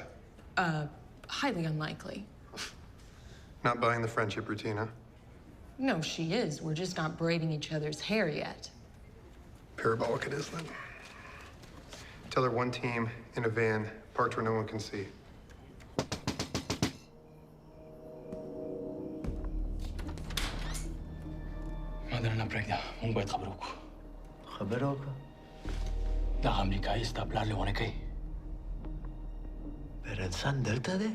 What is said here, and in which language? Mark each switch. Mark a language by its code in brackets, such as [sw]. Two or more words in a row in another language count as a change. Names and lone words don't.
[en] Highly unlikely. Not buying the friendship routine, huh? No, she is. We're just not braiding each other's hair yet. Parabolic it is, then. Tell her 1 team in a van, parked where no one can see. [ps] ما درنه پرېږده مونږ باید خبرې وکړو خبره وکړه دغه امریکایي ستا پلار لیونی کوي برنسن دلته دی